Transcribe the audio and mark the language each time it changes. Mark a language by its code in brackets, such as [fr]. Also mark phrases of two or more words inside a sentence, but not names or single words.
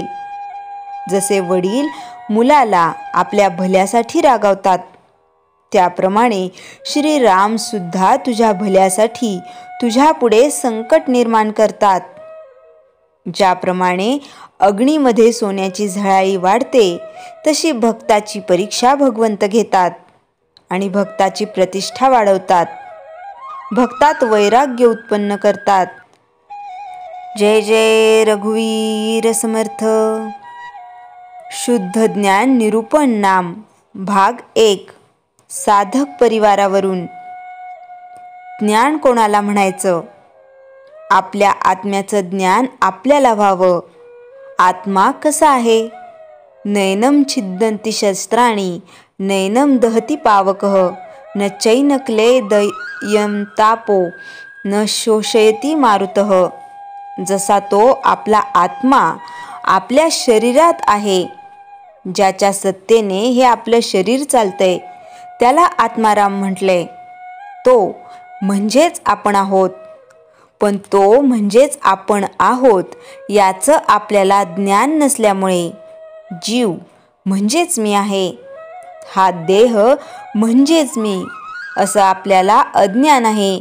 [mr] जसे वडील मुलाला आपल्या भल्यासाठी रागावतात, त्याप्रमाणे श्रीराम सुद्धा तुझ्या भल्यासाठी तुझ्या पुढे संकट निर्माण करतात. ज्याप्रमाणे अग्नीमध्ये सोन्याची झळाळी वाढते, तशी भक्ताची परीक्षा भगवंत घेतात आणि भक्ताची प्रतिष्ठा वाढवतात. भक्तात वैराग्य उत्पन्न करतात. जय जय रघुवीर समर्थ. शुद्ध ज्ञान निरूपण नाम भाग 1. साधक परिवारावरून. ज्ञान कोणाला म्हणायचं? आपल्या आत्म्याचं ज्ञान आपल्याला व्हावं. आत्मा कसा आहे? [sa] नैनम छिद्दन्ति शस्त्राणि नैनम दहति पावकः न चैन क्लेदयं तापो न शोषयति मारुतः. [mr] जसा तो आपला आत्मा आपल्या शरीरात आहे, ज्याच्या सत्तेने हे आपलं शरीर चालतंय, त्याला आत्माराम म्हटले. तो म्हणजेच आपण आहोत. पण तो म्हणजेच आपण आहोत याचं आपल्याला ज्ञान नसल्यामुळे जीव म्हणजेच मी आहे, हा देह म्हणजेच मी असं आपल्याला अज्ञान आहे.